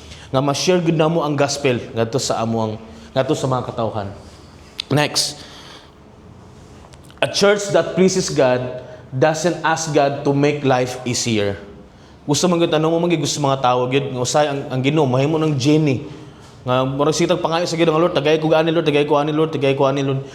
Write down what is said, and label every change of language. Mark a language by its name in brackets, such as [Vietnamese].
[Cebuano] Nga ma-share gud namo ang gospel ngadto sa amuang ngadto sa mga katawhan. [English] Next, a church that pleases God doesn't ask God to make life easier. [Cebuano] Gusto man gyud tanong mo man gusto mga tao gyud nga usay ang Ginoo mahimo ng genie nga murag sitag pangayo sa Ginoo nga Lord tagay ko ani Lord tagay ko ani Lord tagay ko ani Lord.